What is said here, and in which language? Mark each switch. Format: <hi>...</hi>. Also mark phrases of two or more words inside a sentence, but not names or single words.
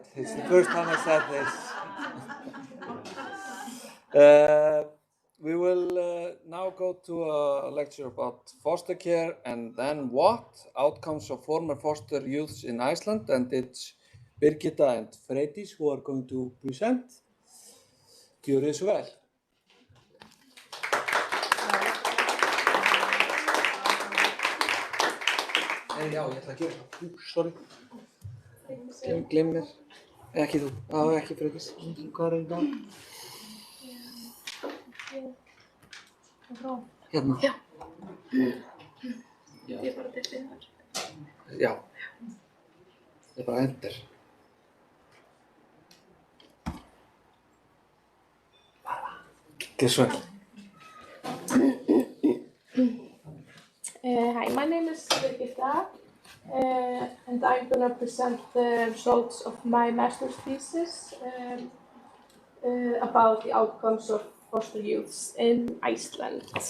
<en>It's the first time I said this. We will now go to a lecture about foster care and then what? Outcomes of former foster youths in Iceland, and it's Birgitta and Freydís who are going to present.</en> <is>Gjörið svo vel. Nei, já, ég ætla að gera það. Sorry. Gleym mér. Ekki þú. Já, ekki Freydís. Hvað í dag? Hérna. Já. Ég bara dyrti þar. Já. Ég bara enter. Gjörið svo vel.</is> <en>Hi, my name is Birgitta, and I'm going to present the results of my master's thesis about the outcomes of foster youths in Iceland.</en>